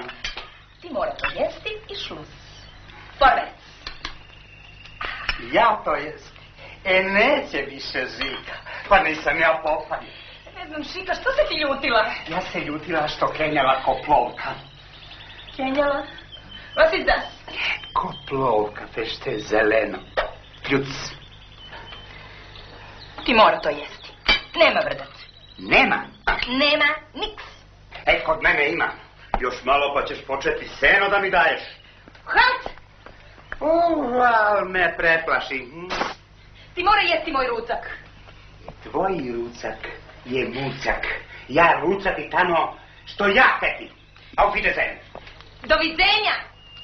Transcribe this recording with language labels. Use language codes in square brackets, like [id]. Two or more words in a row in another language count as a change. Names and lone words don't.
[sr] Ti mora to jesti i šlus. Porvec. Ja to jesti? Neće više Žika, pa nisam ja popaljen. Ne znam, Šika, što se ti ljutila? Ja se ljutila što kenjala ko plovka. Kenjala? [de] Was ist das? [sr] Ko plovka, fešte zeleno. Pljuc. Ti mora to jesti. Nema vrdac. Nema? Nema niks. Kod mene ima. Još malo pa ćeš početi seno da mi daješ. Halt! Al me preplaši. Ti mora jesti moj rucak. Tvoj rucak je mucak. Ja rucati tamo što ja teti. [de] Auf Wiedersehen. [sr] Doviđenja!